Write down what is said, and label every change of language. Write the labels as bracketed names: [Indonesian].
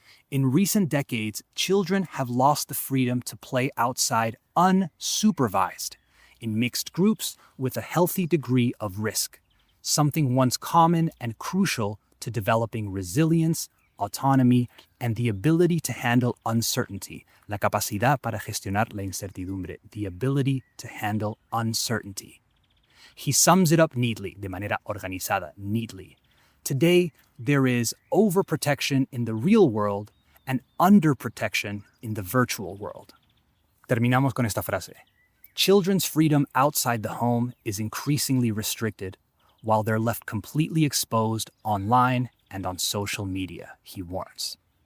[English] In recent decades, children have lost the freedom to play outside unsupervised, in mixed groups with a healthy degree of risk, something once common and crucial to developing resilience, autonomy, and the ability to handle uncertainty. [Spanish] La capacidad para gestionar la incertidumbre. [English] The ability to handle uncertainty. He sums it up neatly, [Spanish] de manera organizada, [English] neatly. Today, there is overprotection in the real world and underprotection in the virtual world. [Spanish] Terminamos con esta frase. [English] Children's freedom outside the home is increasingly restricted, while they're left completely exposed online and on social media, he warns.